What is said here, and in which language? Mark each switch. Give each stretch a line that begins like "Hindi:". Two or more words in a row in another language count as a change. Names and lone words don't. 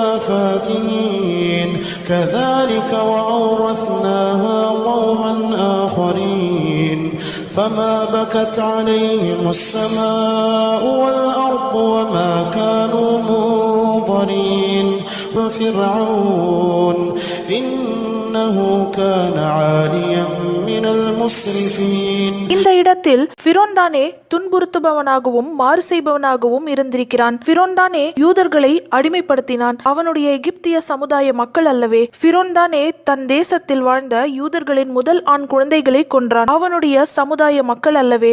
Arabic: فَاكِهِينَ كَذَلِكَ وَأَوْرَثْنَاهَا قَوْمًا آخَرِينَ فَمَا بَكَتْ عَلَيْهِمُ السَّمَاءُ وَالْأَرْضُ وَمَا كَانُوا مُنظَرِينَ وَفِرْعَوْنَ إنه كان عاليا من المسرفين.
Tamil: இந்த இடத்தில் ஃபிரோன் தானே துன்புறுத்துபவனாகவும் மாறு செய்பவனாகவும் இருந்திருக்கிறான். ஃபிரோன் தானே யூதர்களை அடிமைப்படுத்தினான். அவனுடைய எகிப்திய சமுதாய மக்கள் அல்லவே. ஃபிரோன் தானே தன் தேசத்தில் வாழ்ந்த யூதர்களின் முதல் ஆண் குழந்தைகளை கொன்றான். அவனுடைய சமுதாய மக்கள் அல்லவே.